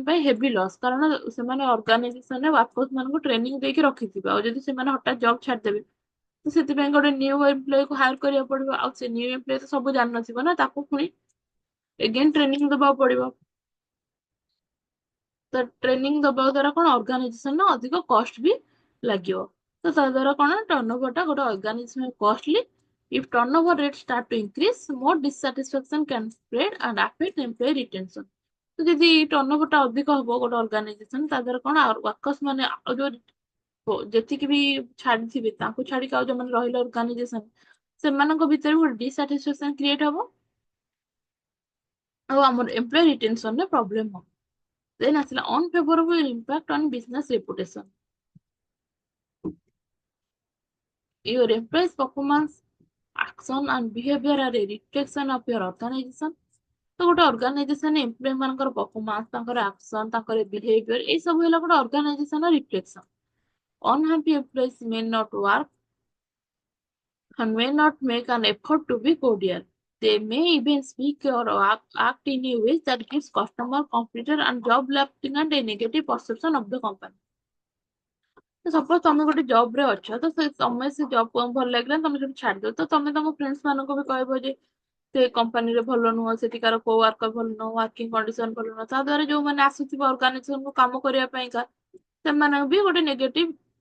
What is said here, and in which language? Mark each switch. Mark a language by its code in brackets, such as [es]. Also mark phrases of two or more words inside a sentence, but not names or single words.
[or] ପାଇଁ [en] heavy loss [or] କାରଣ ସେମାନେ ଅର୍ଗାନାଇଜେସନରେ ୱାର୍କର୍ସ ମାନଙ୍କୁ ଟ୍ରେନିଂ ଦେଇକି ରଖିଥିବେ ଆଉ ଯଦି ସେମାନେ ହଠାତ୍ ଜବ୍ ଛାଡିଦେବେ ତ ସେଥିପାଇଁ ଗୋଟେ [en] new employee [or] ହାୟାର କରିବାକୁ ପଡିବ ଆଉ ସେ [en] new employee [or] ତ ସବୁ ଜାଣିନଥିବ ନା ତାକୁ ପୁଣି [en] again training [or] ଦେବାକୁ ପଡିବ ତ ଟ୍ରେନିଂ ଦବା ଦ୍ୱାରା କଣ ଅର୍ଗାନାଇଜେସନ ଅଧିକ କଷ୍ଟ ବି ଲାଗିବ ତ ତା ଦ୍ୱାରା କଣ ଟର୍ନଓଭରଟା ଗୋଟେ ଅର୍ଗାନାଇଜେସନ କଷ୍ଟଲି. [en] If turnover rates start to increase, more dissatisfaction can spread and affect employee retention. [or] ତ ଯଦି ଟର୍ନଓଭରଟା ଅଧିକ ହବ ଗୋଟେ ଅର୍ଗାନାଇଜେସନ ତା ଦ୍ୱାରା କଣ ୱାର୍କର୍ସ ମାନେ ଆଉ ଯୋଉ ଯେତିକି ବି ଛାଡିଥିବେ ତାଙ୍କୁ ଛାଡିକି ଆଉ ଯୋଉମାନେ ରହିଲେ ଅର୍ଗାନାଇଜେସନ ସେମାନଙ୍କ ଭିତରେ ଗୋଟେ ଡିସାଟିସ୍ଫାକ୍ସନ କ୍ରିଏଟ ହବ ଆଉ ଆମର [en] employee retention [or] ପ୍ରୋବ୍ଲେମ ହବ. [en] ଦେନ୍ ଆସିଲା unfavorable impact on business reputation. Your employees' performance, action and behavior are a reflection of your organization. [or] ତ ଗୋଟେ ଅର୍ଗାନାଇଜେସନ ଏମ୍ପ୍ଲୟୀ ମାନଙ୍କର ପରଫର୍ମାନ୍ସ ତାଙ୍କର ଆକ୍ସନ ତାଙ୍କର ବିହେଭିୟର ଏଇ ସବୁ ହେଲା ଗୋଟେ ଅର୍ଗାନାଇଜେସନର ରିଫ୍ଲେକ୍ସନ. [en] Unhappy employees may not work and may not make an effort to be cordial. They may even speak or act in a way that gives customer, competitor, and job applicant a negative perception of the company. [or] ସପୋଜ ତମେ ଗୋଟେ ଜବ ରେ ଅଛ ତ ତମେ ସେ ଜବ ଭଲ ଲାଗିଲା ତମେ ସେଠି ଛାଡିଦବ ତ ତମେ ତମ ଫ୍ରେଣ୍ଡସ ମାନଙ୍କୁ ବି କହିବ ଯେ ସେ କମ୍ପାନୀରେ ଭଲ ନୁହଁ ସେଠିକାର [en] co worker [or] ଭଲ ନୁହଁ [en] working condition [or] ଭଲ ନୁହଁ ତା ଦ୍ୱାରା ଯୋଉମାନେ ଆସୁଥିବେ ଅର୍ଗାନାଇଜେସନକୁ କାମ କରିବା ପାଇଁକା ସେମାନେ ବି ଗୋଟେ ନେଗେଟିଭ